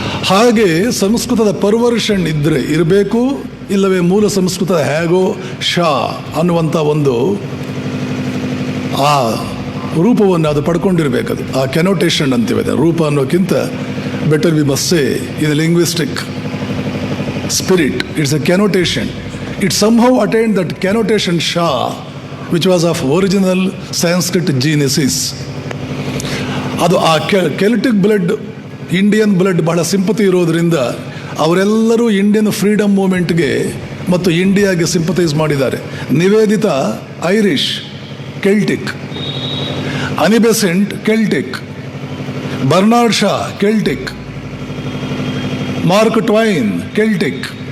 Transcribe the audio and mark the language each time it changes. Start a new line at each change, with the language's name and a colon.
Kannada: ಹಾಗೆ ಸಂಸ್ಕೃತದ ಪರ್ವರ್ಷನ್ ಇರಬೇಕು, ಇಲ್ಲವೇ ಮೂಲ ಸಂಸ್ಕೃತದ ಹೇಗೋ ಶಾ ಅನ್ನುವಂಥ ಒಂದು ಆ ರೂಪವನ್ನು ಅದು ಪಡ್ಕೊಂಡಿರಬೇಕದು. ಆ ಕೆನೋಟೇಷನ್ ಅಂತೀವಿ. ರೂಪ ಅನ್ನೋಕ್ಕಿಂತ
English: Better we must say in linguistic spirit it's a connotation. It somehow attained that connotation Shah, which was of original Sanskrit genesis.
Kannada: ಅದು ಆ ಕೆಲ್ಟಿಕ್ ಬ್ಲಡ್, ಇಂಡಿಯನ್ ಬ್ಲಡ್ ಬಹಳ ಸಿಂಪತಿ ಇರೋದರಿಂದ ಅವರೆಲ್ಲರೂ ಇಂಡಿಯನ್ ಫ್ರೀಡಮ್ ಮೂಮೆಂಟ್ಗೆ ಮತ್ತು ಇಂಡಿಯಾಗೆ ಸಿಂಪತೈಸ್ ಮಾಡಿದ್ದಾರೆ. Nivedita Irish Celtic, Annie Besant Celtic, Bernard Shah Celtic, Mark Twain Celtic.